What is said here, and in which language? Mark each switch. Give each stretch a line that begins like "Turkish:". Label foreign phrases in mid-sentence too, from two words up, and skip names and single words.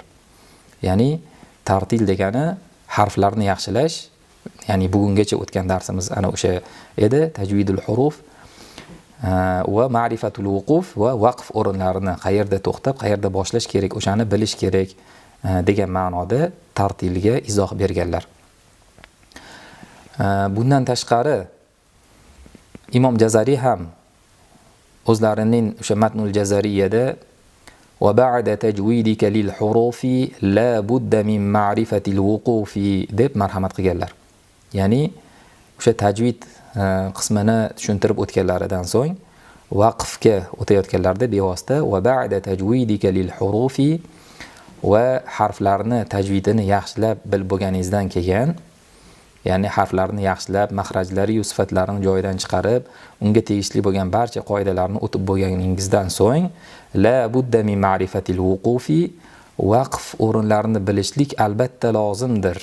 Uzbek: Ya'ni tartil degani harflarni yaxshilash, ya'ni bugungacha o'tgan darsimiz ana o'sha edi,
Arabic: تجويد الحروف ومعرفة الوقوف
Uzbek: va vaqf o'rinlarini qayerda to'xtab, qayerda boshlash kerak, o'shani bilish kerak degan ma'noda tartilga izoh berganlar. Bundan tashqari Imom Jazari ham o'zlarining o'sha Matnul Jazariyada
Arabic: وبعد تجويدك للحروف لا بد من معرفة الوقوف
Uzbek: deb marhamat qilganlar. Ya'ni o'sha tajvid qismini tushuntirib o'tganlaridan so'ng vaqfga o'tayotganlarda bevosita
Arabic: وبعد تجويدك للحروف
Uzbek: va harflarni tajvidini yaxshilab bilib bo'lganingizdan keyin, ya'ni harflarni yaxshilab, maxrajlari va sifatlarini joyidan chiqarib, unga tegishli bo'lgan barcha qoidalarni o'tib bo'lganingizdan so'ng,
Arabic: لا بد من معرفة الوقوف,
Uzbek: vaqf o'rinlarini bilishlik albatta lozimdir.